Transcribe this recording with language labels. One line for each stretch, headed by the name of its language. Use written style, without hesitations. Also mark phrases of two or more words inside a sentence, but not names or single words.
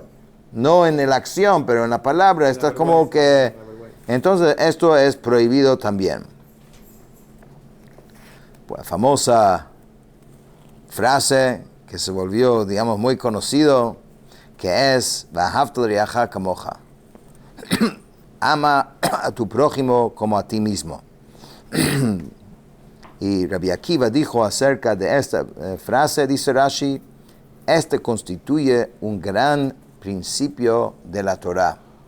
Spanish: No en la acción, pero en la palabra, está como que... Entonces, esto es prohibido también. Pues, famosa frase que se volvió, digamos, muy conocido, que es
Hebrew: "ואהבת לרעך כמוך".
Spanish: Ama a tu prójimo como a ti mismo. Y Rabbi Akiva dijo acerca de esta frase, dice Rashi, este constituye un gran principio de la Torah.